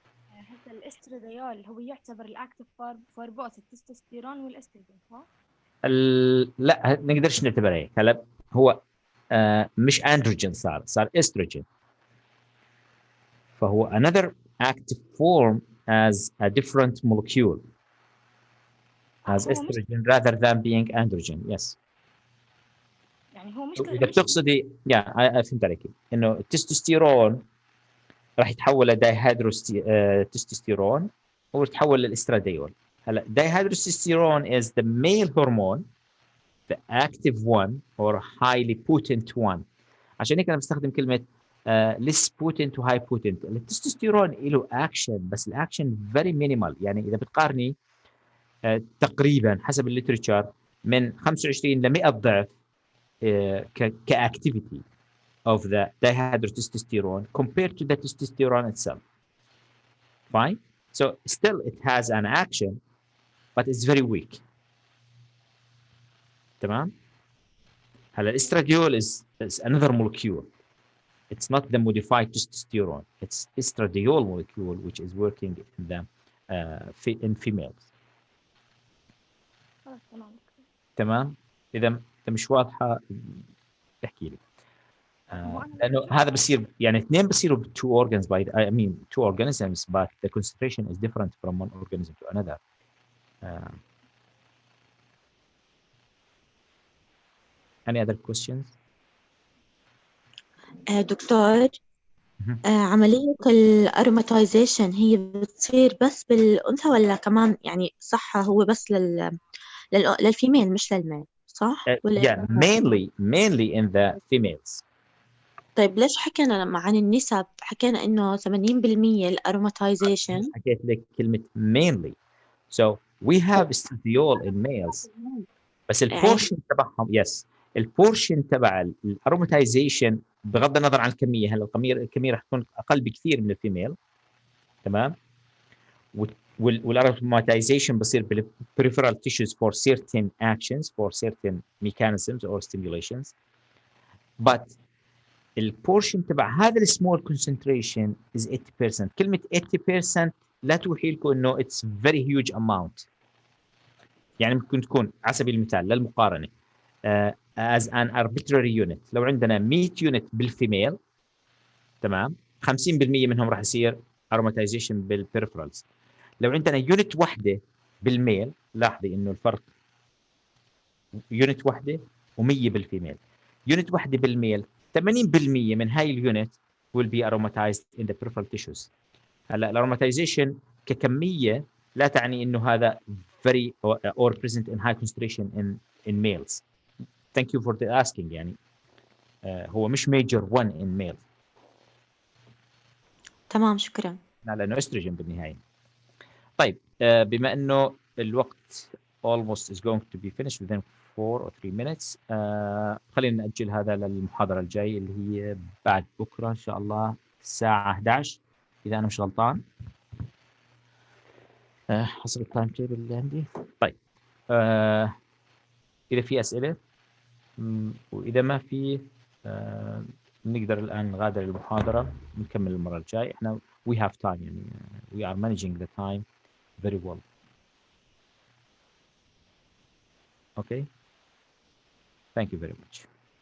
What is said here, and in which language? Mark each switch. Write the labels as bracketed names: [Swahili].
[Arabic] هسه الاستراديول هو يعتبر [English] الاكتف for both [Arabic] التستوستيرون والاستروجين صح؟ لا نقدرش نعتبره هيك. هلا هو مش اندروجين، صار استروجين. [English] فهو another active form as a different molecule as estrogen rather than being androgen. Yes. [Arabic] يعني هو مش اذا بتقصدي فهمت عليك انه التستوستيرون راح يتحول لدايهيدروتستوستيرون ويتحول للاستراديول. [English] هلا dihydrotestosterone is the male hormone, the active one or highly potent one. [Arabic] عشان هيك انا بستخدم كلمه [English] less potent [Arabic] و [English] high potent. [Arabic] التستوستيرون له اكشن بس الاكشن [English] very minimal. [Arabic] يعني اذا بتقارني تقريبا حسب الليترشر من 25 ل 100 ضعف كاكتيفيتي [English] of the dihydrotestosterone compared to the testosterone itself. Fine. So still it has an action, but it's very weak. [Arabic] تمام. [English] هلا الاستراديول is another molecule. It's not the modified testosterone. It's estradiol molecule which is working in the in females. [Arabic] تمام. إذا مش واضحة احكي لي. لأنه هذا بصير يعني اثنين بصيروا [English] two organs by I mean two organisms but the concentration is different from one organism to another. Any other questions? [Arabic] دكتور عملية الأروماتيزيشن هي بتصير بس بالأنثى ولا كمان يعني صح هو بس للفيميل مش للميل صح؟ [English] Yeah, mainly in the females. [Arabic] طيب ليش حكينا لما عن النسب حكينا إنه 80% الأروماتيزيشن؟ حكيت لك كلمة mainly. [English] So we have estradiol in males. [Arabic] بس البورشن تبعهم [English] yes. [Arabic] البورشن تبع الاروماتيزيشن بغض النظر عن الكميه. هلا الكميه راح تكون اقل بكثير من الفيميل. تمام. والاروماتيزيشن بصير [English] بالperipheral tissues for certain actions for certain mechanisms or stimulations. [Arabic] But البورشن تبع هذا السمول [English] concentration is [Arabic] 80%. كلمه 80% لا توحي لكم انه [English] it's very huge amount. [Arabic] يعني ممكن تكون على سبيل المثال للمقارنه [English] as an arbitrary unit [Arabic] لو عندنا 100 يونت بالفيميل تمام 50% منهم راح يصير aromatization بالبريفرالز. لو عندنا يونت واحده بالميل لاحظي انه الفرق يونت واحده و100 بالفيميل. يونت واحده بالميل 80% من هاي اليونت [English] will be aromatized in the peripheral tissues. [Arabic] هلا الاروماتيزيشن ككميه لا تعني انه هذا [English] very or present in high concentration in males. Thank you for the asking. [Arabic] يعني هو مش [English] major one in male. [Arabic] تمام شكرا. لأنه استروجين بالنهاية. طيب بما إنه الوقت [English] almost is going to be finished within 4 or 3 minutes. [Arabic] خلينا نأجل هذا للمحاضرة الجاي اللي هي بعد بكرة إن شاء الله الساعة 11 إذا أنا مش غلطان حسب التايم تيبل اللي عندي. طيب إذا في أسئلة وإذا ما في نقدر الآن نغادر المحاضرة نكمل المرة الجاي. [English] إحنا we have time يعني we are managing the time very well. Okay. Thank you very much.